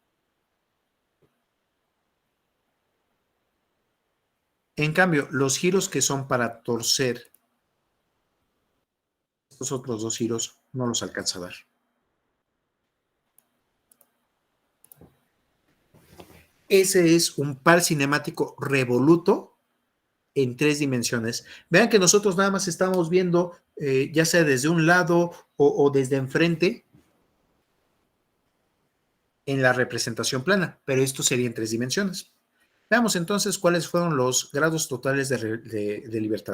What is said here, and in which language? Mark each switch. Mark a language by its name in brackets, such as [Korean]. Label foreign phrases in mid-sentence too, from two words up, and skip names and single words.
[Spanish] En cambio, los giros que son para torcer, estos otros 2 giros, no los alcanza a ver. Ese es un par cinemático revoluto en 3 dimensiones. Vean que nosotros nada más estamos viendo, ya sea desde un lado o desde enfrente, en la representación plana, pero esto sería en 3 dimensiones. Veamos entonces cuáles fueron los grados totales de libertad.